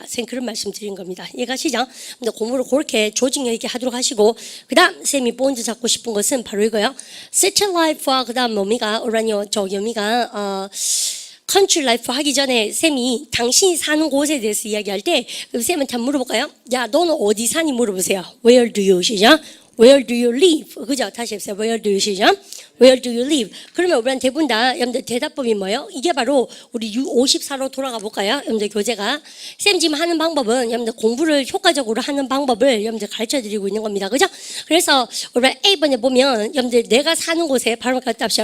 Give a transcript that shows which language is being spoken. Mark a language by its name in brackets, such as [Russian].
[Korean] 선생님 그런 말씀 드린 겁니다. 이해가시죠? 근데 공부를 그렇게 조직력 있게 하도록 하시고 그다음 선생님이 본드 잡고 싶은 것은 바로 이거요. City Life와 그다음 어미가 저기 어미가 컨트리 라이프 하기 전에 쌤이 당신이 사는 곳에 대해서 이야기할 때 쌤한테 한번 물어볼까요? 야 너는 어디 사니 물어보세요. [English] Where do you 시작? Where do you live? [Korean] 그죠? 다시 해보세요. [English] Where do you 시작? Where do you live? [Korean] 그러면 우리는 대부분 다 여러분들 대답법이 뭐예요? 이게 바로 우리 54로 돌아가 볼까요? 여러분들 교재가 쌤 지금 하는 방법은 여러분들 공부를 효과적으로 하는 방법을 여러분들 가르쳐 드리고 있는 겁니다. 그죠? 그래서 우리 A번에 보면 여러분들 내가 사는 곳에 바로 갖다 합시다.